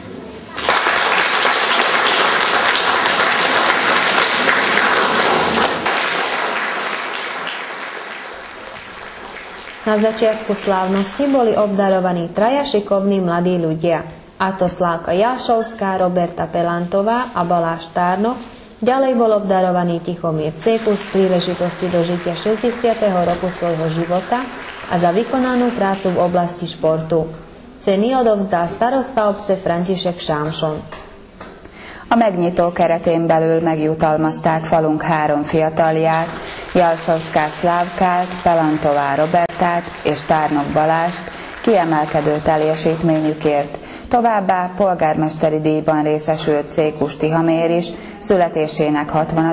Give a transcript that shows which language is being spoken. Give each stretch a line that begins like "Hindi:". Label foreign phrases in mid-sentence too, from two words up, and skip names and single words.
Slovak: Na začiatku slávnosti boli obdarovaní traja šikovní mladí ľudia, a to Slávka Jášovská, Roberta Pelantová a Baláš Tárno. Ďalej bol obdarovaný Tichomír Cékus z príležitosti dožitia 60. roku svojho života a za vykonanú prácu v oblasti športu. Ceny odovzdá starosta obce František Sámson.
Hungarian: A megnyitó keretén belül megjutalmazták falunk 3 fiatalját, Jászowská Szlávkát, Pelantová Robertát és Tárnok Balást kiemelkedő teljesítményükért. Továbbá polgármesteri díjban részesült Cékus Tihamér is születésének 60.